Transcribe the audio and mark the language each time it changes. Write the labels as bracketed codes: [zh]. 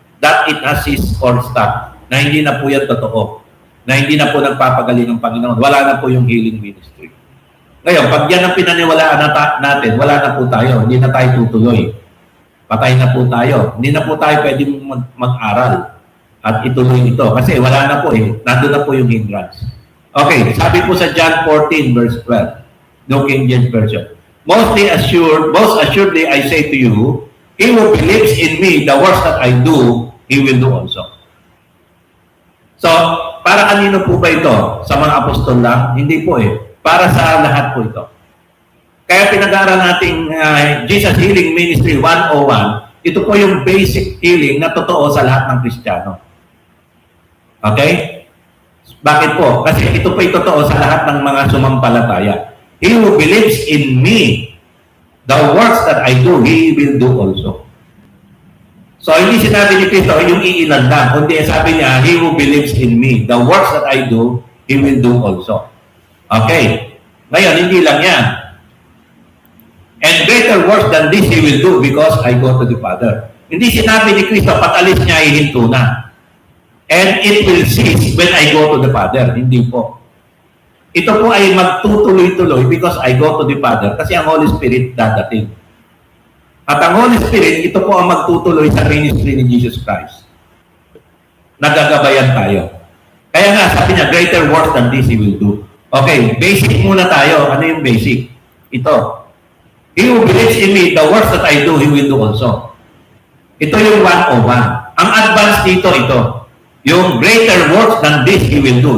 [en] That it has ceased or stopped. [tl] Na hindi na po yan totoo. Na hindi na po nagpapagaling ng Panginoon. Wala na po yung healing ministry. Ngayon, pag yan ang pinaniwalaan natin, wala na po tayo. Hindi na tayo tutuloy. Patay na po tayo. Hindi na po tayo pwedeng mag-aral at ituloy ito. Kasi wala na po eh. Nandun na po yung hindrance. Okay, sabi po sa John 14 verse 12. No King James Version. [en] Most assuredly I say to you, he who believes in me, the works that I do, he will do also. [tl] So, para kanino po ba ito? Sa mga apostol lang? Hindi po eh. Para sa lahat po ito. Kaya pinag-aaral nating Jesus Healing Ministry 101, ito po yung basic healing na totoo sa lahat ng Kristiyano. Okay? Bakit po? Kasi ito po yung totoo sa lahat ng mga sumampalataya. [en] He who believes in me, the works that I do, he will do also. [tl] So, hindi sinabi ni Cristo yung iilan lang, kundi sabi niya, [en] he who believes in me, the works that I do, he will do also. [tl] Okay. Ngayon, hindi lang yan. [en] And greater works than this he will do because I go to the Father. [tl] Hindi sinabi ni Cristo, patalis niya, ihinto na. [en] And it will cease when I go to the Father. [tl] Hindi po. Ito po ay magtutuloy-tuloy [en] because I go to the Father [tl] kasi ang Holy Spirit dadating. At ang Holy Spirit, ito po ang magtutuloy sa ministry ni Jesus Christ. Nagagabayan tayo. Kaya nga, sabi niya, [en] greater works than this he will do. [tl] Okay, basic muna tayo. Ano yung basic? Ito. [en] He who believes in me, the works that I do, he will do also. [tl] Ito yung 101. Ang advance dito, ito. Yung [en] greater works than this he will do.